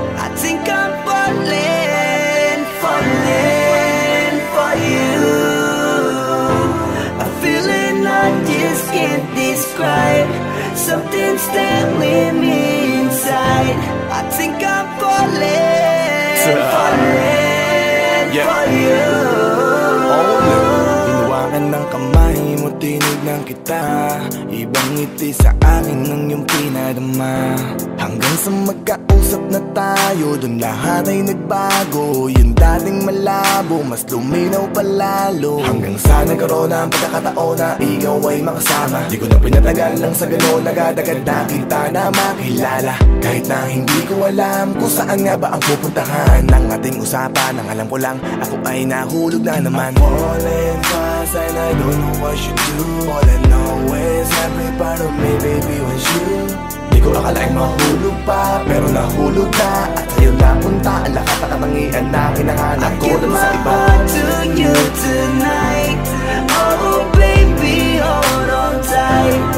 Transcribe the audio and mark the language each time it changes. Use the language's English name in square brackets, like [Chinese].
[English] I think I'm falling for you. A feeling I just can't describe. Something's telling me inside. I think I'm falling for you. [Filipino] Binuwangan ng kamay mo, tinignan kita. Ibang ngiti sa akin ng iyong pinadama. Hanggang sa magkausap na tayo, dun lahat ay nagbago. Yung dating malabo, mas luminaw palalo. Hanggang sa nagkaroon na ang pagkakataon na ikaw ay makasama. Di ko na pinatagal lang sa gano'n, agad-agad na kita na makilala. Kahit na hindi ko alam kung saan nga ba ang pupuntahan ng ating usapan. Ang alam ko lang, ako ay nahulog na naman. [English] I'm falling fast and I don't know what you do. All I know is every part of me, baby, was you. [Filipino] Di ko akalaing mahulog pa, pero nahulog na. At sa'yo napunta ang lahat ng katangian na hinahanap ko dun sa iba. [English] I give my heart to you tonight. Oh baby, hold on tight.